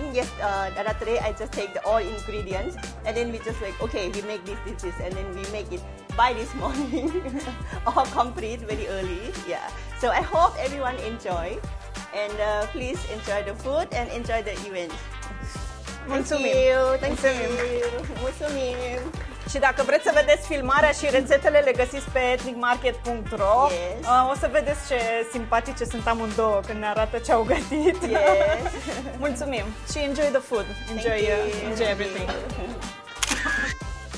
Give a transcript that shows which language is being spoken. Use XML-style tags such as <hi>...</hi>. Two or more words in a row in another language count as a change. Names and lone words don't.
<en>Yes, that day I just take all ingredients and then we just like, okay, we make this, and then we make it by this morning, all complete very early. Yeah, so I hope everyone enjoy, and please enjoy the food and enjoy the event. Thank you.</en> <ro>Mulțumim. Și dacă vreți să vedeți filmarea și rețetele, le găsiți pe ethnicmarket.ro.</ro> <en>Yes.</en> <ro>O să vedeți ce simpatice sunt amândouă când ne arată ce au gătit.</ro> <en>Yes.</en> <ro>Mulțumim și</ro> <en>enjoy the food. Enjoy everything.</en>